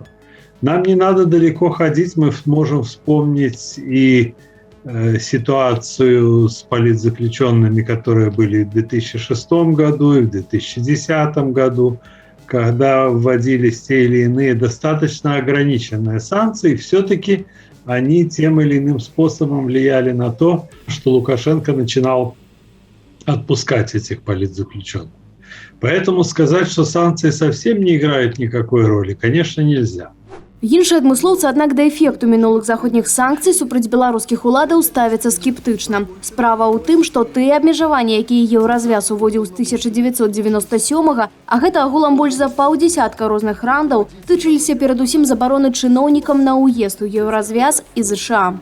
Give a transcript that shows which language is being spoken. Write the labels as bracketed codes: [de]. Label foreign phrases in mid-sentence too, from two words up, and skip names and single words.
[ru] Нам не надо далеко ходить, мы можем вспомнить и ситуацию с политзаключенными, которые были в 2006 году и в 2010 году, когда вводились те или иные достаточно ограниченные санкции, все-таки они тем или иным способом влияли на то, что Лукашенко начинал отпускать этих политзаключенных. Поэтому сказать, что санкции совсем не играют никакой роли, конечно, нельзя. [be] Іншыя адмыслоўцы, аднак, да эфекту мінулых заходніх санкцый супраць беларускіх уладаў ставяцца скептычна. Справа ў тым, што тыя абмежаванні, якія еўразвяз уводзіў з 1997-га, а гэта агулам больш за паўдзесятка розных рандаў, тычыліся перадусім забароны чыноўнікам на ўезд у еўразвяз і ЗША.